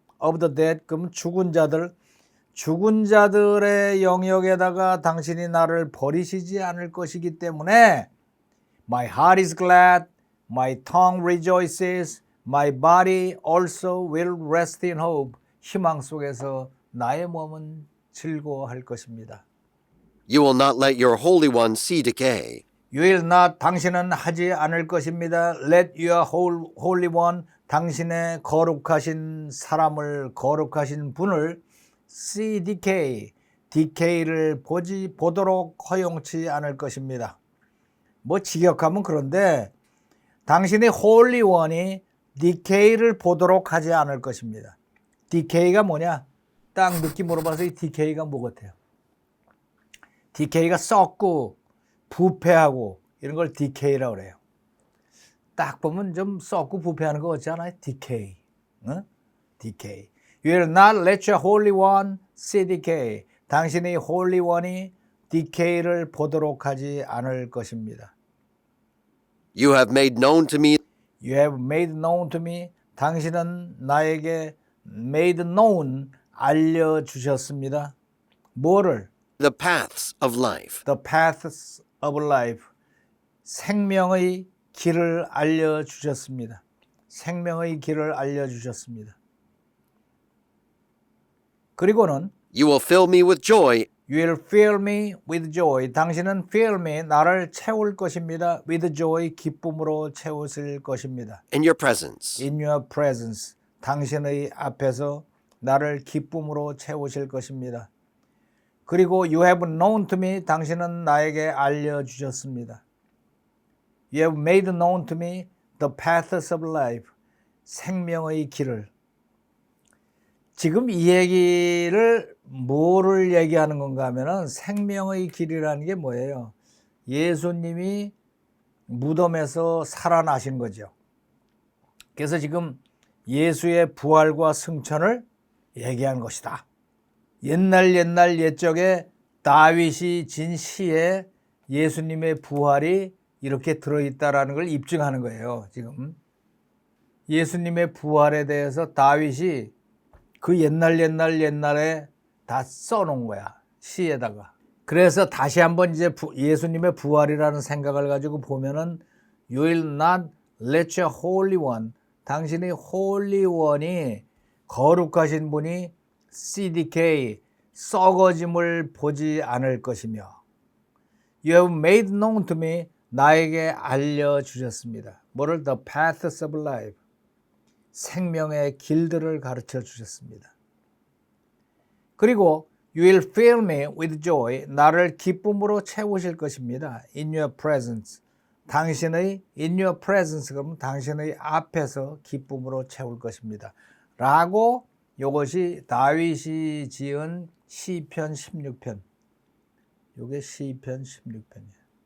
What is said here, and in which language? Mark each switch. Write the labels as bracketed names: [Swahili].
[English] of the dead, [Korean] 그럼 죽은 자들의 영역에다가 당신이 나를 버리시지 않을 것이기 때문에 [English] My heart is glad, my tongue rejoices, my body also will rest in hope. [Korean] 희망 속에서 나의 몸은 즐거워할 것입니다. [English] You will not let your Holy One see decay. You will not, [Korean] 당신은 하지 않을 것입니다. [English] Let your holy one, [Korean] 당신의 거룩하신 사람을, 거룩하신 분을 [English] see decay, [Korean] decay를 보도록 허용치 않을 것입니다. 뭐 직역하면 그런데 당신의 holy one이 decay를 보도록 하지 않을 것입니다. decay가 뭐냐? 딱 느낌으로 봐서 이 decay가 뭐 같아요? decay가 썩고 부패하고 이런 걸 decay라고 그래요. 딱 보면 좀 썩고 부패하는 거 같지 않아요? decay. 응? decay. [English] You will not let your holy one see decay. [Korean] 당신의 holy one이 decay를 보도록 하지 않을 것입니다. [English] You have made known to me. You have made known to me. [Korean] 당신은 나에게 [English] made known, [Korean] 알려주셨습니다. 뭐를? [English] The paths of life. The paths of life. [Korean] 생명의 길을 알려주셨습니다. 생명의 길을 알려주셨습니다. 그리고는 [English] You will fill me with joy You will fill me with joy. [Korean] 당신은 [English] fill me, [Korean] 나를 채울 것입니다. [English] with joy, [Korean] 기쁨으로 채우실 것입니다. [English] in your presence. In your presence, [Korean] 당신의 앞에서 나를 기쁨으로 채우실 것입니다. 그리고 [English] you have known to me, [Korean] 당신은 나에게 알려주셨습니다. [English] You have made known to me the paths of life, [Korean] 생명의 길을. 지금 이 얘기를 뭐를 얘기하는 건가 하면은 생명의 길이라는 게 뭐예요? 예수님이 무덤에서 살아나신 거죠. 그래서 지금 예수의 부활과 승천을 얘기한 것이다. 옛날 옛적에 다윗이 진 시에 예수님의 부활이 이렇게 들어있다라는 걸 입증하는 거예요. 지금 예수님의 부활에 대해서 다윗이 그 옛날에 다 써놓은 거야. 시에다가. 그래서 다시 한번 이제 예수님의 부활이라는 생각을 가지고 보면은 [English] You will not let your Holy One, [Korean] 당신의 Holy One이 거룩하신 분이 CDK, 썩어짐을 보지 않을 것이며 [English] You have made known to me, [Korean] 나에게 알려주셨습니다. 뭐를? [English] The paths of life, [Korean] 생명의 길들을 가르쳐 주셨습니다. 그리고 [English] You will fill me with joy, [Korean] 나를 기쁨으로 채우실 것입니다. [English] In your presence, [Korean] 당신의 [English] in your presence, [Korean] 그러면 당신의 앞에서 기쁨으로 채울 것입니다. 라고 이것이 다윗이 지은 시편 16편. 이게 시편 16편이에요.